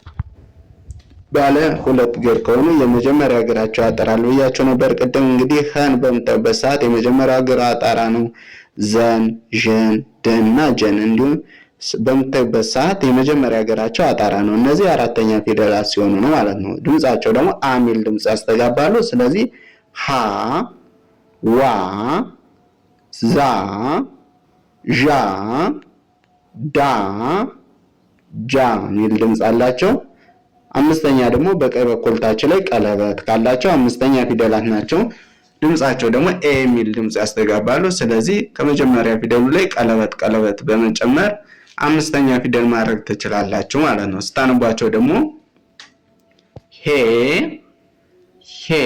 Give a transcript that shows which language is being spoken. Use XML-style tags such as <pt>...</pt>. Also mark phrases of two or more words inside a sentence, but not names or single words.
<am>ባለ ሁለት እግር ከሆኑ የመጀመሪያ እግራቸው ያጠራሉ ብያቸው ነበር ቅድም። እንግዲህ ኸን በምታዩበት ሰዓት የመጀመሪያው እግር አጣራ ነው። ዘን ዠን ደና ጀን እንዲሁም በምታዩበት ሰዓት የመጀመሪያ እግራቸው አጣራ ነው። እነዚህ አራተኛ ፊደላት ሲሆኑ ነው ማለት ነው። ድምጻቸው ደግሞ አ የሚል ድምጽ ያስተጋባሉ። ስለዚህ ሃ ዋ ዛ ዣ ዳ ጃ የሚል ድምጽ አላቸው። አምስተኛ ደግሞ በቀኝ በኩል ታች ላይ ቀለበት ካላቸው አምስተኛ ፊደላት ናቸው። ድምጻቸው ደግሞ ኤ የሚል ድምጽ ያስተጋባሉ። ስለዚህ ከመጀመሪያ ፊደሉ ላይ ቀለበት በመጨመር አምስተኛ ፊደል ማድረግ ትችላላችሁ ማለት ነው። ስታነቧቸው ደግሞ ሄ ሄ</am>